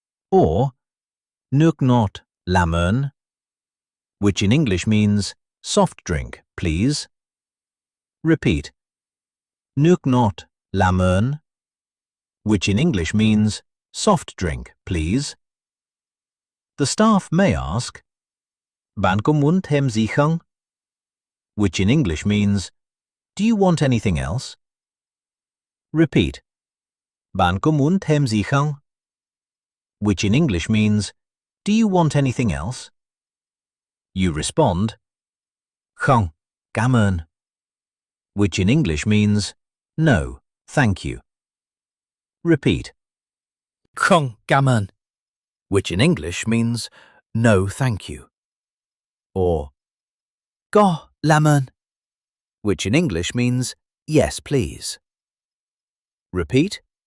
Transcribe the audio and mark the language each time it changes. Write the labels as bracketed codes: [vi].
[en] Or [vi] nước ngọt làm ơn, [en] which in English means soft drink, please. Repeat. [vi] Nước ngọt làm ơn, [en] which in English means soft drink, please. The staff may ask, [vi] bạn có muốn thêm gì không? [en] Which in English means, do you want anything else? Repeat. [vi] Bạn có muốn thêm gì không? [en] Which in English means, do you want anything else? You respond, [vi] không, cảm ơn. [en] Which in English means, no, thank you. Repeat. [vi] Không, cảm ơn. [en] Which in English means, no, thank you. Or, [vi] có, làm ơn, [en] which in English means, yes, please. Repeat.